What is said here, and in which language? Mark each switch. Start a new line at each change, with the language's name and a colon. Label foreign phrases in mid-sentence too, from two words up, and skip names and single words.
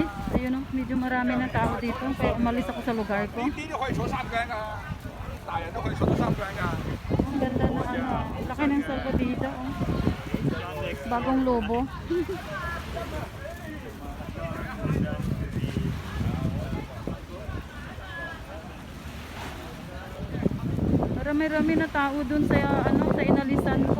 Filipino: Ayun, oh, medyo marami na tao dito. Kaya umalis ako sa lugar ko.
Cantonese: 呢啲都可以坐三個人㗎，大人都可以坐到三個人㗎。
Filipino: Ang ganda na ano. Laki ng salvo dito, oh. Bagong lobo. Marami-rami na tao dun sa ano, sa inalisan ko.